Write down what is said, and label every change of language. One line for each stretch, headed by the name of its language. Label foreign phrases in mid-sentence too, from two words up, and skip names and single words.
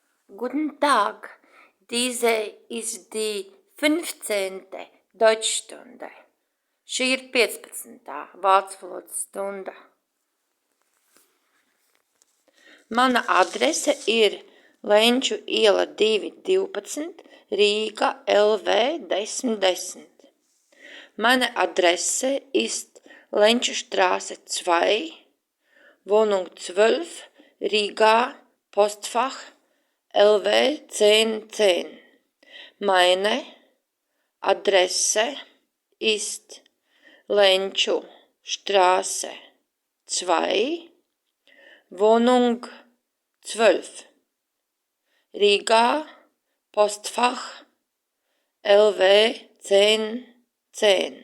German: Guten Tag, diese ist die 15. Deutschstunde.
Latvian: Šī ir 15. vācu valodas stunda. Mana adrese ir Lenču iela 212, Rīga LV 1010.
German: Meine Adresse ist Lenčustraße 2, Wohnung 12, Riga, Postfach LV 1010. Meine Adresse ist Lenčustraße 2, Wohnung 12, Riga, Postfach LV 1010.